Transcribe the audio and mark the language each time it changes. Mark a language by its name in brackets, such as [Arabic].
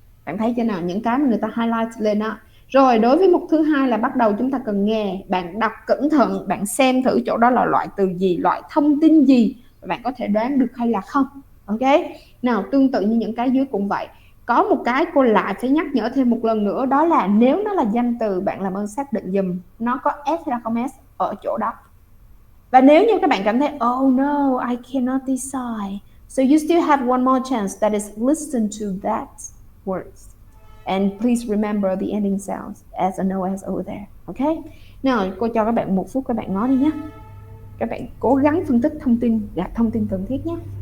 [Vietnamese] Bạn thấy chưa nào, những cái mà người ta highlight lên đó. Rồi đối với mục thứ hai là bắt đầu chúng ta cần nghe, bạn đọc cẩn thận, bạn xem thử chỗ đó là loại từ gì, loại thông tin gì, bạn có thể đoán được hay là không. Ok, nào tương tự như những cái dưới cũng vậy. Có một cái cô lại phải nhắc nhở thêm một lần nữa, đó là nếu nó là danh từ, bạn làm ơn xác định dùm nó có s hay là không s ở chỗ đó. Và nếu như các bạn cảm thấy [English] oh no, I cannot decide, so you still have one more chance, that is listen to that words and please remember the ending sounds as a no as over there. Okay? [Vietnamese] Nào, cô cho các bạn 1 phút các bạn nói đi nhé. Các bạn cố gắng phân tích thông tin, gạt thông tin cần thiết nhé.